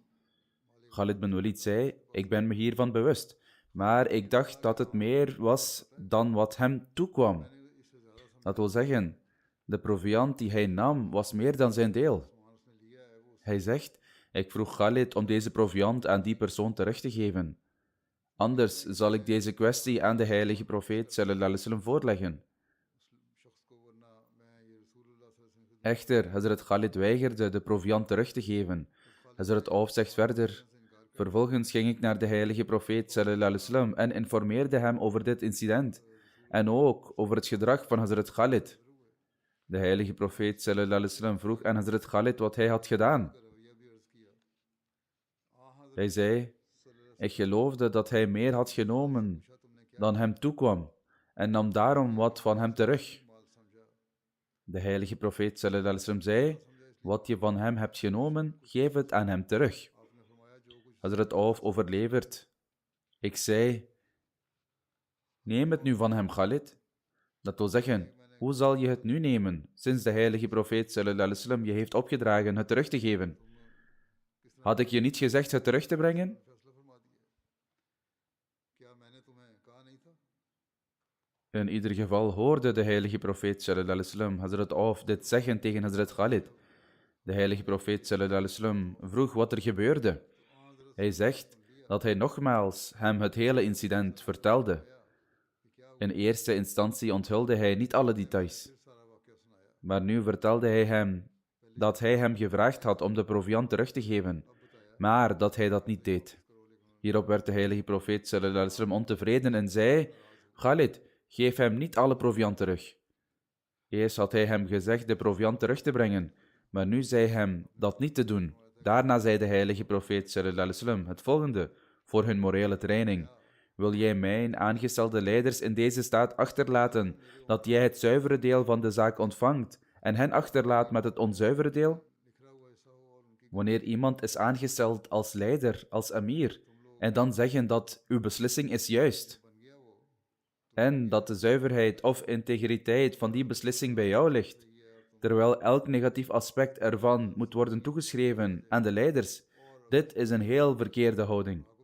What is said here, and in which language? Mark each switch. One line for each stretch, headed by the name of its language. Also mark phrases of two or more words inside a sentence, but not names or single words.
Dutch: Khalid bin Walid zei: ik ben me hiervan bewust, maar ik dacht dat het meer was dan wat hem toekwam. Dat wil zeggen, de proviand die hij nam was meer dan zijn deel. Hij zegt: ik vroeg Khalid om deze proviand aan die persoon terug te geven. Anders zal ik deze kwestie aan de heilige profeet
Arabic: صلى الله عليه وسلم
Dutch: voorleggen. Echter, Hazrat Khalid weigerde de proviand terug te geven. Hazrat Auf zegt verder: vervolgens ging ik naar de heilige profeet
Arabic: صلى الله عليه وسلم
Dutch: en informeerde hem over dit incident en ook over het gedrag van Hazrat Khalid. De heilige profeet
Arabic: صلى الله عليه وسلم
Dutch: vroeg aan Hazrat Khalid wat hij had gedaan. Hij zei: ik geloofde dat hij meer had genomen dan hem toekwam en nam daarom wat van hem terug. De heilige profeet
Arabic: صلى الله عليه وسلم
Dutch: zei: wat je van hem hebt genomen, geef het aan hem terug. Hazrat Auf overlevert: ik zei: neem het nu van hem, Khalid. Dat wil zeggen, hoe zal je het nu nemen, sinds de heilige profeet
Arabic: صلى الله عليه وسلم
Dutch: je heeft opgedragen het terug te geven? Had ik je niet gezegd het terug te brengen? In ieder geval hoorde de heilige profeet
Arabic: صلى الله عليه وسلم
Dutch: Hazrat Auf dit zeggen tegen Hazrat Khalid. De heilige profeet
Arabic: صلى الله عليه وسلم
Dutch: vroeg wat er gebeurde. Hij zegt: dat hij nogmaals hem het hele incident vertelde. In eerste instantie onthulde hij niet alle details, maar nu vertelde hij hem dat hij hem gevraagd had om de proviant terug te geven, maar dat hij dat niet deed. Hierop werd de heilige profeet
Arabic: صلى الله عليه وسلم
Dutch: ontevreden en zei: Khalid, geef hem niet alle proviant terug. Eerst had hij hem gezegd de proviant terug te brengen, maar nu zei hem dat niet te doen. Daarna zei de heilige profeet
Arabic: صلى الله عليه وسلم
Dutch: het volgende voor hun morele training: wil jij mijn aangestelde leiders in deze staat achterlaten, dat jij het zuivere deel van de zaak ontvangt en hen achterlaat met het onzuivere deel? Wanneer iemand is aangesteld als leider, als amir, en dan zeggen dat uw beslissing is juist, en dat de zuiverheid of integriteit van die beslissing bij jou ligt, terwijl elk negatief aspect ervan moet worden toegeschreven aan de leiders, dit is een heel verkeerde houding.